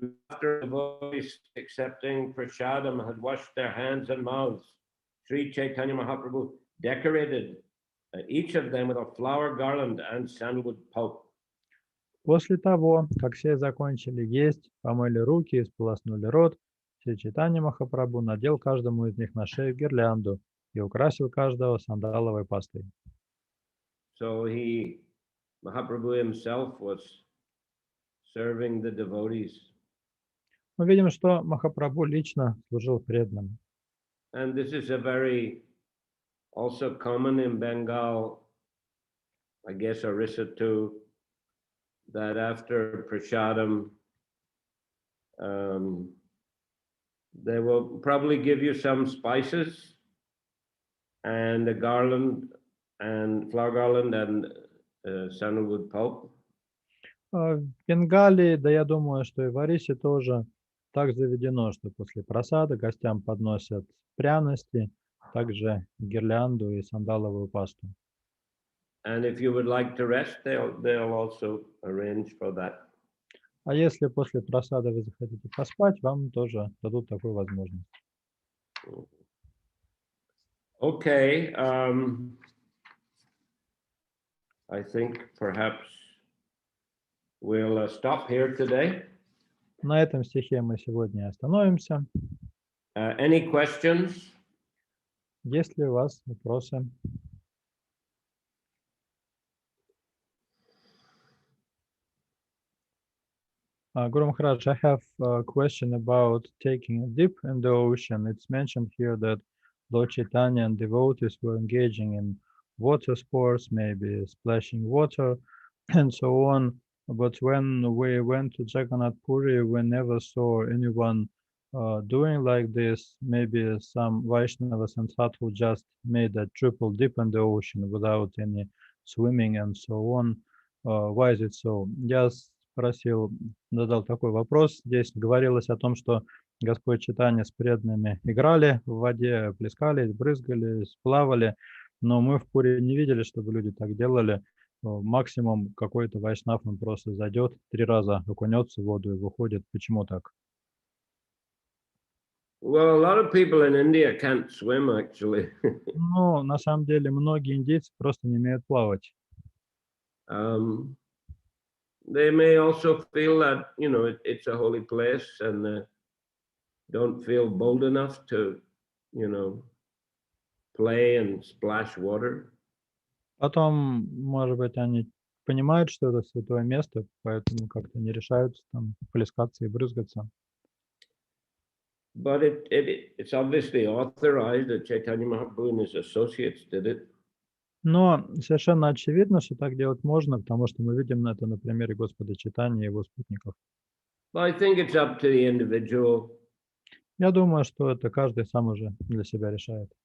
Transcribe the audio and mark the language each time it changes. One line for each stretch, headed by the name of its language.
English: After the voice accepting prasadam had washed their hands and mouths, Sri Chaitanya Mahaprabhu decorated each of them with a flower garland and sandalwood pulp.
Russian: После того, как все закончили есть, помыли руки и сполоснули рот, Шри Чайтанья Махапрабху надел каждому из них на шею гирлянду и украсил каждого сандаловой пастой.
English: So Mahaprabhu himself was serving the devotees.
Russian: Мы видим, что Махапрабху лично служил преданным.
English: And this is a very also common in Bengal, I guess Orissa too, that after prasadam, they will probably give you some spices and a garland and flower garland and sandalwood pulp.
Russian: В Бенгалии, да я думаю, что и в Орисе тоже так заведено, что после просады гостям подносят пряности, также гирлянду и сандаловую пасту.
English: And if you would like to rest, they'll also arrange for that.
Russian: А если после просады вы захотите поспать, вам тоже дадут такую возможность.
English: Okay, I think perhaps we'll stop here today.
Russian: На этом стихе мы сегодня остановимся.
English: Any questions?
Russian: Есть ли у вас вопросы?
English: Guru Maharaj, I have a question about taking a dip in the ocean. It's mentioned here that Lord Chaitanya and devotees were engaging in water sports, maybe splashing water and so on. But when we went to Jagannath Puri, we never saw anyone doing like this. Maybe some Vaishnavas and sadhu just made a triple dip in the ocean without any swimming and so on. Why is it so?
Russian: Я задал такой вопрос. Здесь говорилось о том, что Господь Чайтанья с преданными играли в воде, плескались, брызгались, плавали, но мы в Пури не видели, чтобы люди так делали. максимум какой-то вайшнав, он просто зайдет, 3 раза окунется в воду и выходит. Почему так?
English: Well, a lot of people in India can't swim actually.
Russian: Ну, на самом деле, многие индейцы просто не умеют плавать.
English: They may also feel that, you know, it's a holy place and don't feel bold enough to, you know, play and splash water.
Russian: Потом, может быть, они понимают, что это святое место, поэтому как-то не решаются там плескаться и брызгаться.
English: But it's obviously authorized that Chaitanya Mahaprabhu and his associates did it.
Russian: Но совершенно очевидно, что так делать можно, потому что мы видим это на примере Господа Чайтаньи и его спутников.
English: But I think it's up to the individual.
Russian: Я думаю, что это каждый сам уже для себя решает.